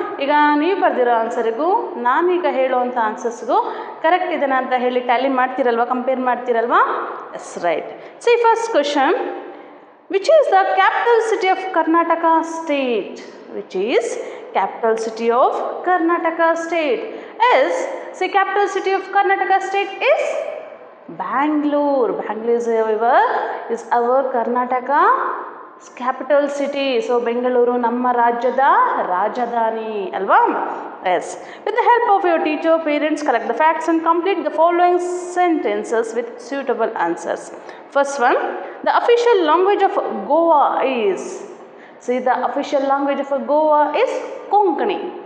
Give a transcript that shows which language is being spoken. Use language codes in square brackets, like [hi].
[kn] ಈಗ ನೀವು ಬರೆದಿರೋ ಆನ್ಸರಿಗೂ ನಾನೀಗ ಹೇಳುವಂಥ ಆನ್ಸರ್ಸ್ಗೂ ಕರೆಕ್ಟ್ ಇದೆನಾ ಅಂತ ಹೇಳಿ Tally ಮಾಡ್ತೀರಲ್ವ, compare ಮಾಡ್ತೀರಲ್ವಾ? [en] Yes right. See first question, which is the capital city of Karnataka state? Which is capital city of Karnataka state? Yes see capital city of Karnataka state is Bangalore. Bangalore is our Karnataka capital city. [kn] So Bengaluru ನಮ್ಮ ರಾಜ್ಯದ ರಾಜಧಾನಿ ಅಲ್ವಾ? [en] Yes. With the help of your teacher, parents, collect the facts and complete the following sentences with suitable answers. First one, the official language of Goa is. See, the official language of Goa is Konkani.